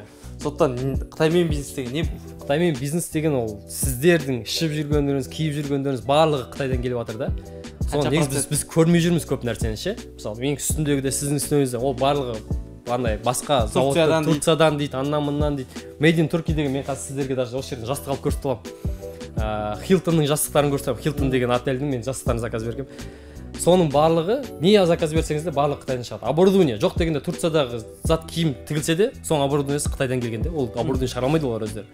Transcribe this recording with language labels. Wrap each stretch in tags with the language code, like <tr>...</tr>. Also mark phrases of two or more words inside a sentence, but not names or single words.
<kk>Сондықтан Қытаймен бизнес деген не бұл? Қытаймен бизнес деген ол сіздердің ішіп жүргендеріңіз, киіп жүргендеріңіз барлығы Қытайдан келіп жатыр да. Соны негізі біз көрмей жүрміз көп нәрсені ше. Мысалы менің үстімдегі де сіздің үстіңізде ол барлығы андай басқа заводтан, Турциядан дейді, аннан-мыннан дейді.</kk> <en>Made in Turkey</en> <kk>деген мен қазір сіздерге даже осы жерден жастық алып көрсетіп аламын. Хилтонның жастықтарын көрсетіп, Хилтон деген отельдің мен жастықтарын заказ бергем. Соның барлығы не заказ берсеңіз де барлығы Қытайдан шығады. Оборудование жоқ дегенде Турциядағы зат киім тігілсе де, соның оборудованиесі Қытайдан келгенде, ол оборудование шығара алмайды олар өздері.</kk>